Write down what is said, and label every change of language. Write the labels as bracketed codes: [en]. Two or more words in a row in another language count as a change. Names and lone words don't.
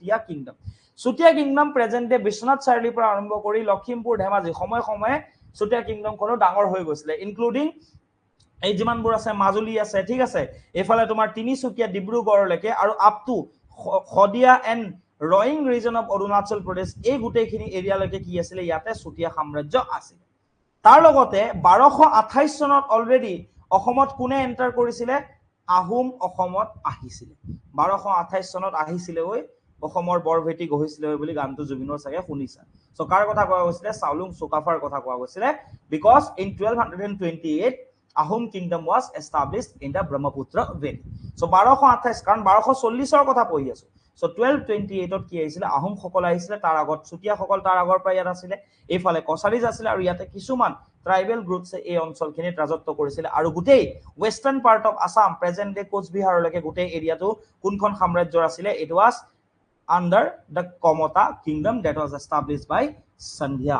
[as] চুটিয়া কিংডম [en] present day [as] বিশ্বনাথ চাৰিআলিৰ পৰা আৰম্ভ কৰি লখিমপুৰ ধেমাজি সময় সময়ে চুটিয়া কিংডম কোনো ডাঙৰ হৈ গৈছিল ইনক্লুডিং এই যিমানবোৰ আছে মাজুলী আছে ঠিক আছে এফালে তোমাৰ তিনিচুকীয়া ডিব্ৰুগড়লৈকে আৰু [en] up to Khadiya and Roing region of Arunachal Pradesh [as] এই গোটেইখিনি এৰিয়ালৈকে কি আছিল ইয়াতে চুটিয়া সাম্ৰাজ্য আছিল তাৰ লগতে 1228 চনত অলৰেডি অসমত কোনে এন্টাৰ কৰিছিলে আহোম অসমত আহিছিল 1228 চনত আহিছিল ওই অসমৰ বৰভেটি গহিছিল বুলি গানটো জুবিনৰ চাগে শুনিছা সো কাৰ কথা কোৱা হৈছিল চাউলুং চুকাফাৰ কথা কোৱা হৈছিল [en] because in [as] 1228 [en] Ahom kingdom was established in the Brahmaputra Valley. [as] So 1228 কাৰণ 1240 ৰ কথা পঢ়ি আছো সো 1228 ত কি আহিছিল আহোম সকল আহিছিল তাৰ আগত চুটিয়া সকল তাৰ আগৰ পৰা ইয়াত আছিল এইফালে কছাৰীজ আছিল আৰু ইয়াতে কিছুমান [en] tribal groups [as] এই অঞ্চলখিনিত ৰাজত্ব কৰিছিল আৰু গোটেই [en] western part of Assam present day [as] কোচবিহাৰলৈকে গোটেই এৰিয়াটো কোনখন সাম্ৰাজ্যৰ আছিল [en] it was under the Komota kingdom that was established by Sandhya.